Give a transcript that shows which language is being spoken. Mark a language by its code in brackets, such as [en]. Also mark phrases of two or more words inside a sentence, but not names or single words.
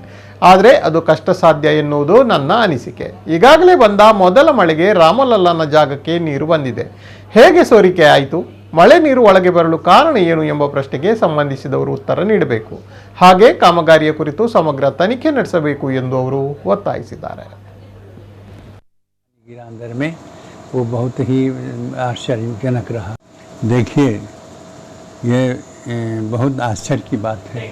[kn] ಆದರೆ ಅದು ಕಷ್ಟ ಸಾಧ್ಯ ಎನ್ನುವುದು ನನ್ನ ಅನಿಸಿಕೆ. ಈಗಾಗಲೇ ಬಂದ ಮೊದಲ ಮಳೆಗೆ ರಾಮಲಲ್ಲನ ಜಾಗಕ್ಕೆ ನೀರು ಬಂದಿದೆ. ಹೇಗೆ ಸೋರಿಕೆ ಆಯಿತು? ಮಳೆ ನೀರು ಒಳಗೆ ಬರಲು ಕಾರಣ ಏನು ಎಂಬ ಪ್ರಶ್ನೆಗೆ ಸಂಬಂಧಿಸಿದವರು ಉತ್ತರ ನೀಡಬೇಕು. ಹಾಗೆ ಕಾಮಗಾರಿಯ ಕುರಿತು ಸಮಗ್ರ ತನಿಖೆ ನಡೆಸಬೇಕು ಎಂದು ಅವರು ಒತ್ತಾಯಿಸಿದ್ದಾರೆ. [hi] अंदर में वो बहुत ही आश्चर्यजनक रहा। देखिए, ये बहुत आश्चर्य की बात है।